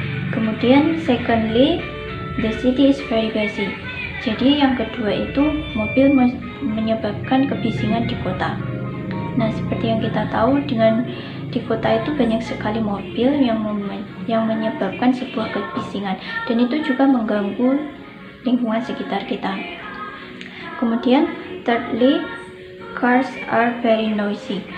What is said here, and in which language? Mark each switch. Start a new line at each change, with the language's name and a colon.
Indonesian: Kemudian
English: secondly, the city is very busy.
Indonesian: Jadi yang kedua itu mobil menyebabkan kebisingan di kota. Nah, seperti yang kita tahu, dengan di kota itu banyak sekali mobil yang menyebabkan sebuah kebisingan, dan itu juga mengganggu lingkungan sekitar kita. Kemudian
English: thirdly, cars are very noisy.